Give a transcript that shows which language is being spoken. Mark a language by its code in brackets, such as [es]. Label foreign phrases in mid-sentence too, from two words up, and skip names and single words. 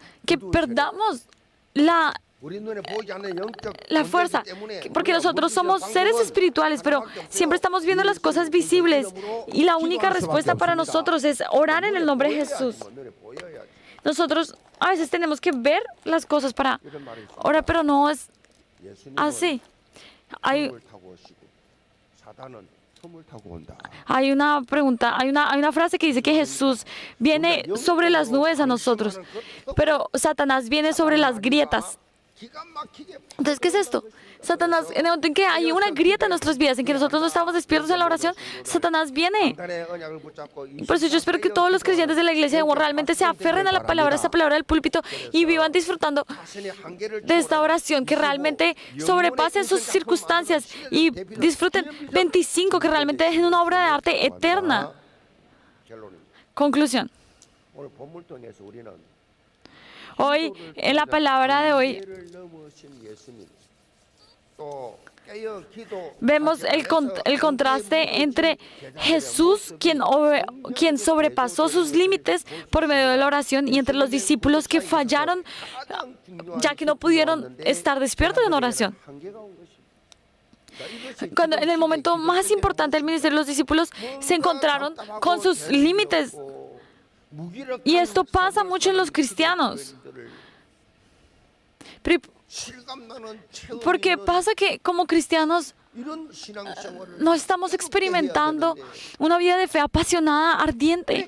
[es] Que perdamos la fuerza, porque nosotros somos seres espirituales, pero siempre estamos viendo las cosas visibles, y la única respuesta para nosotros es orar en el nombre de Jesús. Nosotros a veces tenemos que ver las cosas para orar, pero no es así. [ko] 텀을 타고 온다. [es] Hay una pregunta, hay una frase que dice que Jesús viene sobre las nubes a nosotros, pero Satanás viene sobre las grietas. [ko] 기가 막히게 [es] Entonces, ¿qué es esto? Satanás, en el momento en que hay una grieta en nuestras vidas, en que nosotros no estamos despiertos en la oración, Satanás viene. [ko] 단단의 언약을 붙잡고 [es] Por eso yo espero que todos los creyentes de la iglesia de Juan realmente se aferren a la palabra, esta palabra del púlpito, y vivan disfrutando [ko] 자신의 한계를 [es] de esta oración, que realmente sobrepasen sus circunstancias y disfruten 25, que realmente dejen una obra de arte eterna. [ko] 결론입니다. [es] Conclusión. [ko] 오늘 본문 통해서 우리는 [es] Hoy, en la palabra de hoy, [ko] 한계를 넘으신 예수님, 또 깨어 기도 [es] vemos el contraste entre Jesús, quien sobrepasó sus límites por medio de la oración, y entre los discípulos que fallaron, ya que no pudieron estar despiertos en oración. [ko] 한계가 온 것입니다. [es] Cuando en el momento más importante del ministerio, los discípulos se encontraron con sus límites. Y esto pasa mucho en los cristianos. Porque pasa que como cristianos no estamos experimentando una vida de fe apasionada, ardiente.